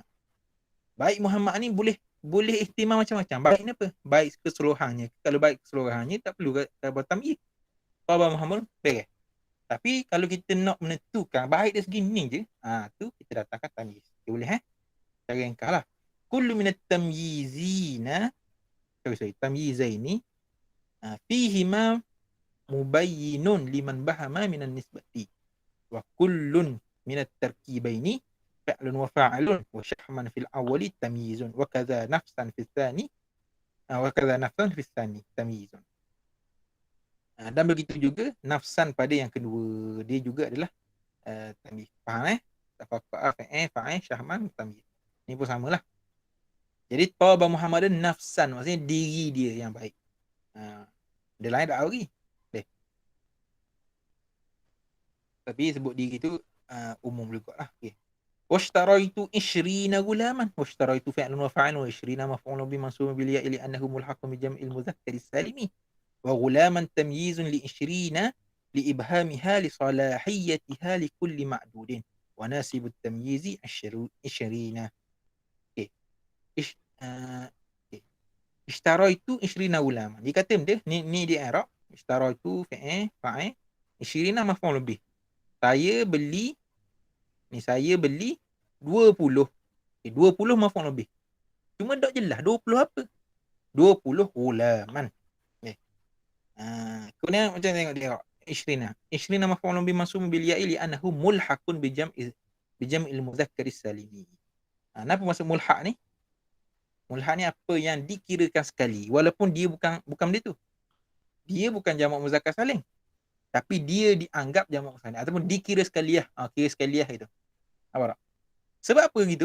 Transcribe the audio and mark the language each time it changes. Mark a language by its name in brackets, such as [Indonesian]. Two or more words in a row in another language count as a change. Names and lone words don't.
[Malay] Baik Muhammad ni boleh ihtimal macam-macam. Baik ni apa? Baik keseluruhannya. Kalau baik keseluruhannya tak perlu buat tamyiz. [Arabic] طاب محمدٌ beres. [Malay] Tapi kalau kita nak menentukan baik dari segi ni je, tu kita datangkan tamyiz. Okay, boleh Cara yang kalah. [Arabic] كل من التمييزين، تمييزين، فيهما مبين لما أبهم من النسبة. وكل من التركيبين فعل وفاعل وشحما في الأول تمييز وكذا نفسا في الثاني تمييز. [Malay] Dan begitu juga nafsan pada yang kedua, dia juga adalah tamyiz. [Arabic] Faham تفقأ فاعل شحما تمييز. [Malay] Ni pun samalah. Jadi [Arabic] طاب محمدا نفسا, [Malay] maksudnya diri dia yang baik. Dia lain tak lagi. Tapi sebut diri tu umum juga lah. Okay. [Arabic] واشتريت 20 غلاما واشتريت فعل وفاعل و20 مفعول به منصوب بالياء لانه ملحق بجمع المذكر السالم وغلاما تمييز ل20 لابهامها لصلاحيتها لكل معدود وناسب التمييز 20. Okay. اشتريت 20 غلاما. [Malay] Dia kata dia ni dia i'rab. [Arabic] اشتريت فاعل 20 مفعول به. [Malay] Saya beli 20. 20 [Arabic] مفعول به. [Malay] Cuma tak jelas 20 apa. 20 gulaman. Kemudian macam tengok dia. [Arabic] 20 مفعول به منصوب بالياء لأنه ملحق بجمع المذكر السالم. [Malay] Kenapa maksud mulhaq ni? Mulhaq ni apa yang dikirakan sekali walaupun dia bukan benda tu. Dia bukan jamak [Arabic] مذكر سالم. [Malay] Tapi dia dianggap jamak [Arabic] مذكر سالم [Malay] ataupun dikira sekaliah. Kira sekaliah itu. Apa tak? Sebab apa gitu?